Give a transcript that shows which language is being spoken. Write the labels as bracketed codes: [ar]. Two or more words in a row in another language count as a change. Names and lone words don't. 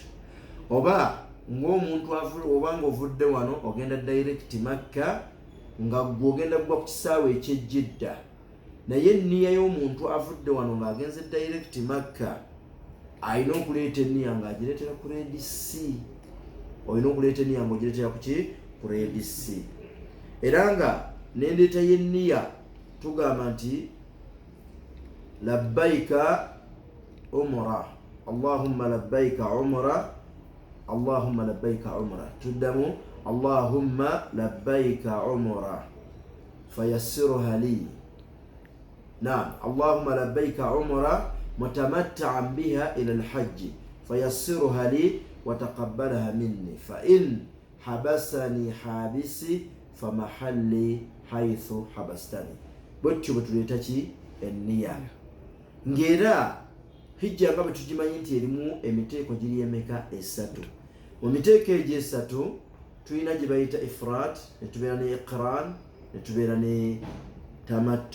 [lg] Oba ng'omuntu obanga ovudde wano ogenda direct Makka nga gw'ogenda kugwa ku kisaawe eky'Ejidda, naye enniya y'omuntu avudde wano ng'agenze direct Makka alina okuleeta enniya ng'agireetera ku Red Sea. Olina okuleeta enniya ng'ogireetera ku ki? Ku Red Sea. Era nga n'endeeta y'enniya tugamba nti [ar] لبيك عمرة اللهم لبيك عمرة اللهم لبيك عمرة. Tuddamu اللهم لبيك عمرة فيسرها لي. نعم اللهم لبيك عمرة متمتعا بها إلى الحج فيسرها لي وتقبلها مني فإن حبسني حابس فمحلي حيث حبستني. [lg] Bwetyo bwe tuleeta ki? Enniya. Ngera hijja nga bwe tugimanyi nti erimu emiteeko giri emeka? Esatu. Mu miteeko egyo esatu tulina gye bayita ifrat, ne tubeera ne iqran, ne tubeera ne tamattu.